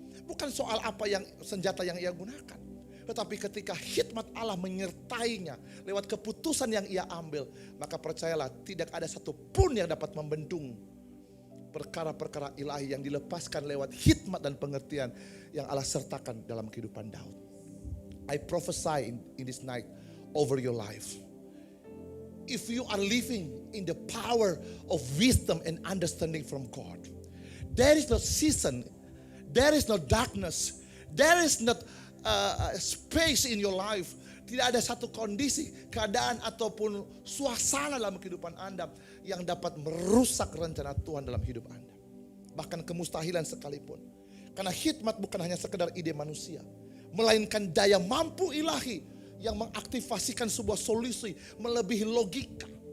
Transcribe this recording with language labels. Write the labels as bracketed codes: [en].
[id] Bukan soal apa yang senjata yang ia gunakan. Tetapi ketika hikmat Allah menyertainya lewat keputusan yang ia ambil, maka percayalah tidak ada satupun yang dapat membendung perkara-perkara ilahi yang dilepaskan lewat hikmat dan pengertian yang Allah sertakan dalam kehidupan Daud. [en] I prophesy in this night over your life. If you are living in the power of wisdom and understanding from God, there is no season, there is no darkness, there is not space in your life. [id] Tidak ada satu kondisi, keadaan ataupun suasana dalam kehidupan Anda yang dapat merusak rencana Tuhan dalam hidup Anda. Bahkan kemustahilan sekalipun. Karena hikmat bukan hanya sekedar ide manusia, melainkan daya mampu ilahi yang mengaktifasikan sebuah solusi melebihi logika.